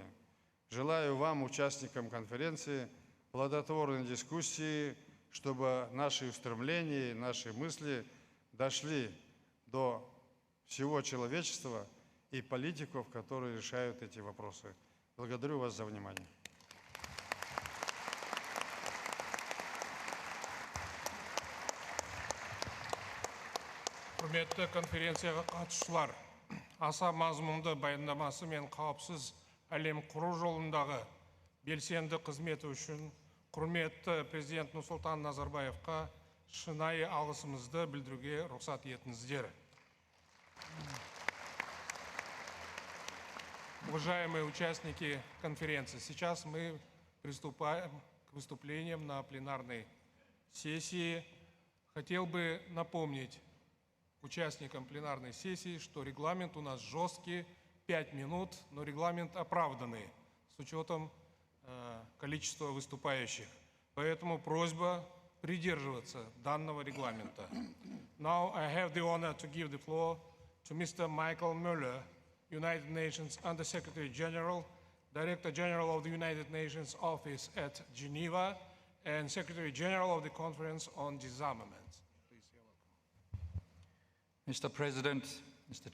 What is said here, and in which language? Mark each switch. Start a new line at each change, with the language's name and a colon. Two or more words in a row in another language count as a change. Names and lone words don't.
Russian: Желаю вам, участникам конференции, плодотворной дискуссии, чтобы наши устремления, наши мысли дошли до всего человечества и политиков, которые решают эти вопросы. Благодарю вас за внимание.
Kazakh: Құрметті конференцияға қатысушылар, аса мазмұнды баяндамасы мен қауіпсіз әлем құру жолындағы белсенді қызметі үшін құрметті президент Нұрсұлтан Назарбаевқа шынайы алғысымызды білдіруге рұқсат етіңіздер.
Russian: Уважаемые участники конференции, сейчас мы приступаем к выступлениям на пленарной сессии. Хотел бы напомнить участникам пленарной сессии, что регламент у нас жесткий, 5 минут, но регламент оправданный с учетом количества выступающих. Поэтому просьба придерживаться данного регламента.
English: Now I have the honor to give the floor to Mr. Michael Muller, United Nations Under-Secretary General, Director General of the United Nations Office at Geneva, and Secretary General of the Conference on Disarmament. Mr. President, Mr.